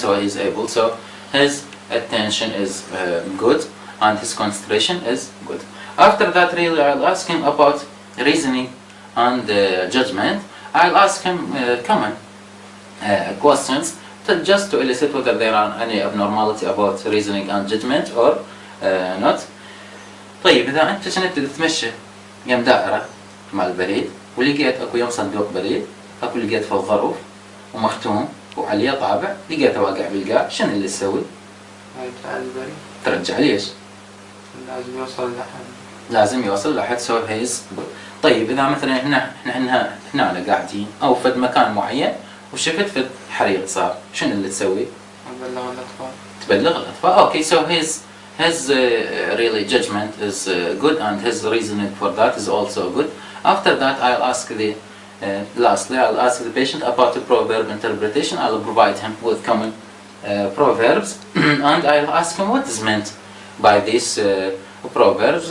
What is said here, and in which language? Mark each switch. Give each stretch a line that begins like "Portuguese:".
English: so he's able, so his attention is good and his concentration is good. After that really I'll ask him about reasoning and judgment. I'll ask him common questions just to elicit whether there are any abnormality about reasoning and judgment or not.
Arabic: طيب إذا أنت كنت تتمشى يم دائرة مع البريد ولقيت أكو يم صندوق بريد أكو لقيت في الظروف ومختوم وعليه طابع لقيته واقع بالقاع، شنو اللي تسوي؟ ترجع البريد. ترجع ليش؟ لازم يوصل لحد لازم يوصل لحد
English: so he is good.
Arabic: طيب إذا مثلا هنا قاعدين أو فد مكان معين وشفت فد حريق صار، شنو اللي تسوي؟ أبلغ الأطفال. تبلغ الأطفال.
English: Okay, so his really judgment is good and his reasoning for that is also good. After that, I'll ask lastly, I'll ask the patient about the proverb interpretation. I'll provide him with common proverbs and I'll ask him what is meant by these proverbs.